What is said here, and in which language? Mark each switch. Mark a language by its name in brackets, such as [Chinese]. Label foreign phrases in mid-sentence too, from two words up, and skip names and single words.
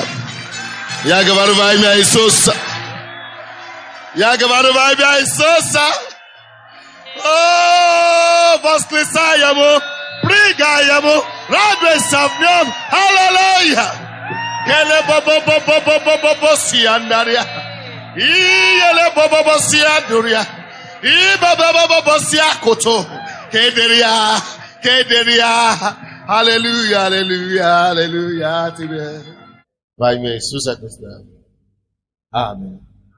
[Russian] Я говорю во имя Иисуса. Я говорю во имя Иисуса. О, восклицаем, прыгаем, радуемся в нем. Аллилуйя. Келе-бо-бо-бо-бо-бо-бо-бо-бо-сиандария. И-еле-бо-бо-бо-сиандурия. И-ба-ба-ба-ба-ба-сиакото. Кедерия. Кедерия. Аллилуйя, аллилуйя, аллилуйя тебе. Во имя Иисуса Христа. Аминь.